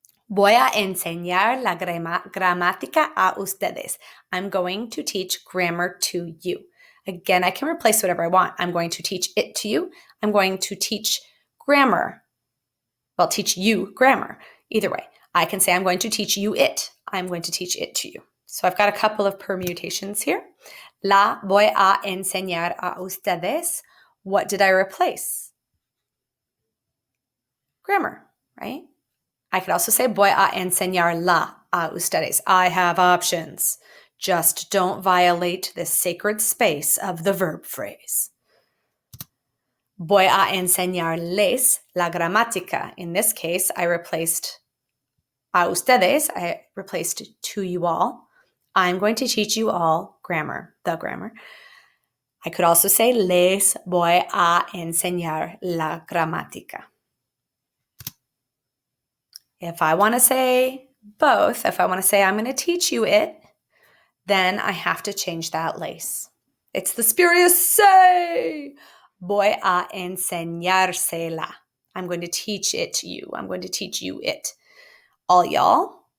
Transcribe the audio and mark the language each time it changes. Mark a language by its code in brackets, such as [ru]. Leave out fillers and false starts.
[es] Voy a enseñar la gramática a ustedes. [en] I'm going to teach grammar to you. Again, I can replace whatever I want. I'm going to teach it to you. I'm going to teach grammar. Well, teach you grammar. Either way, I can say I'm going to teach you it. I'm going to teach it to you. So I've got a couple of permutations here. [es] La voy a enseñar a ustedes. [en] What did I replace? Grammar, right? I could also say voy a enseñarla a ustedes. I have options. Just don't violate this sacred space of the verb phrase. [es] Voy a enseñarles la gramática. [en] In this case, I replaced a ustedes. I replaced to you all. I'm going to teach you all grammar, the grammar. I could also say les voy a enseñar la gramática. If I want to say both, if I want to say I'm going to teach you it, then I have to change that lace. It's the spurious say. Voy a enseñársela. I'm going to teach it to you. I'm going to teach you it. All y'all.